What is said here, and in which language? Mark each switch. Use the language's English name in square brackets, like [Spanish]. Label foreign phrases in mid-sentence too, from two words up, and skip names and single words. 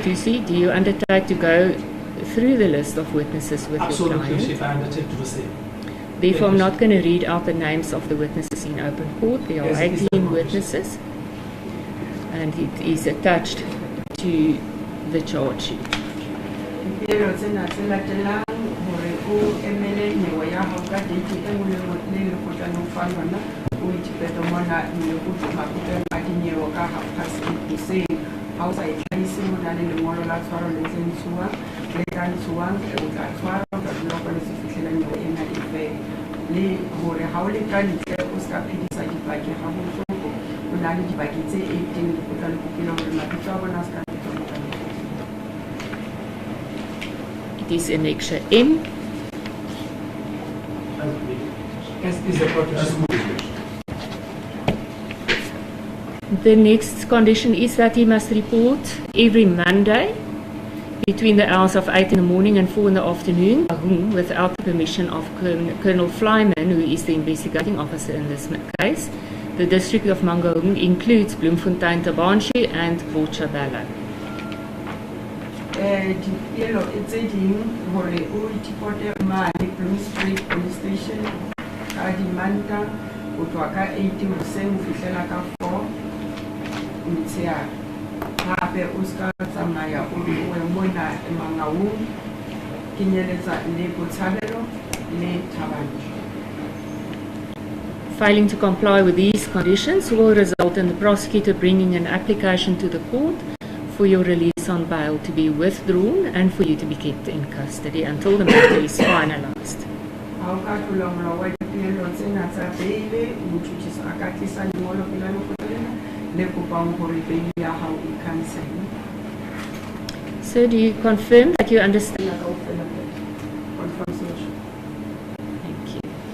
[English] Tusi, do you undertake to go through the list of witnesses with your client? Absolutely, Chief. I undertake to do so. Therefore, I'm not going to read out the names of the witnesses in open court. There are Yes, 18 witnesses, and it is attached to the charge sheet. [Southern Sotho] Dipeelo tsena tse latelang hore o emele nyewe ya hao ka date e nngwe le lekgotleng ho fa yona o itipeto mona mme o makgotleng a dinyewe ka 8:30 hoseng ha o sa e tlhahise ho na le lengolo la tshwaro le tse ntshuwang le ka ntshuwang o tla tshwara o tla dula kwana se fihlela nyewe ena e fela le hore ha o le ka ntle o ska phedisa dipaki ha bohloko o na le dipaki tse 18 o tla le kopela hore mabitso a bona a ska [English] It is annexure M. As is the conclusion. The next condition is that he must report every Monday between the hours of 8 in the morning and 4 in the afternoon, without the permission of Colonel Flyman, who is the investigating officer in this case. The district of Mangaung includes Bloemfontein, Tabanshi and Bochabella. [Southern Sotho] Dipeelo tse ding hore o itipote mane Bloem Street Police Station ka dimanta o tswa ka 8 hoseng ho fihlela ka 4 motshehare. Hape o ska tsamaya o we mona Mangaung kenyeletsa le Botshabelo le Thabang. [English] Failing to comply with these conditions will result in the prosecutor bringing an application to the court for your release on bail to be withdrawn and for you to be kept in custody until the matter is finalized. [Southern Sotho] Ha o ka tlola molao wa dipeelo tsena tsa beile motšhotšhisi a ka tlisa lengolo pela lekgotleng le kopang hore beile ya hao e cancel. [English] So do you confirm that you understand? Confirm social. Thank you.